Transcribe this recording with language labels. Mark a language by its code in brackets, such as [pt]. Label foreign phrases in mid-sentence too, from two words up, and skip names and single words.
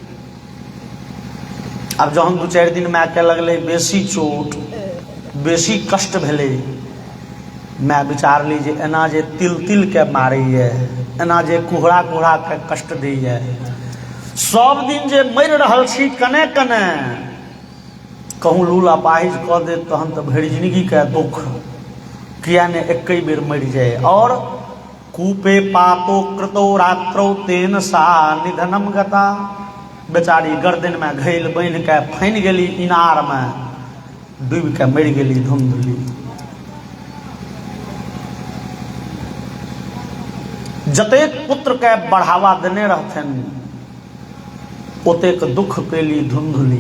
[mai] अब जहन 2-4 दिन माय के लगले बेसी चोट बेसी कष्ट भेले, मैं विचार ली जे एना जे तिल तिल के मारैए, एना जे कुहरा कुहरा के कष्ट दैए, सब दिन जे मरि रहल छी कने कने कहूँ लूला पाहिज कऽ दे तहन तो भरि जिंदगी के दुख, किया ने एक बेर मरि जाए। [sa] और कूपे पातो कृतो रात्रो तेन सा निधनम गता। [mai] बेचारी गर्दन में घैल बांध के फैन गेली इनार में, डूब के मरि गेली धुंधली। जतेक पुत्र के बढ़ावा देने रहथिन ओतेक दुख पेली धुंधली।